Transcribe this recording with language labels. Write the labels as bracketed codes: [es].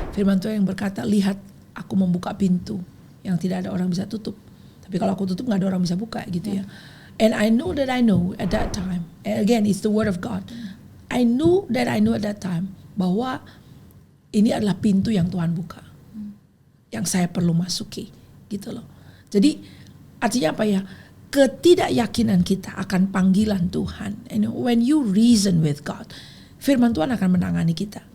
[id] Firman Tuhan yang berkata, lihat aku membuka pintu yang tidak ada orang bisa tutup. Tapi kalau aku tutup gak ada orang bisa buka gitu ya. [en] And I know at that time, and again it's the word of God. I knew at that time [id] bahwa ini adalah pintu yang Tuhan buka. Yang saya perlu masuki gitu loh. Jadi artinya apa ya? Ketidakyakinan kita akan panggilan Tuhan. [en] And when you reason with God, [id] firman Tuhan akan menangani kita.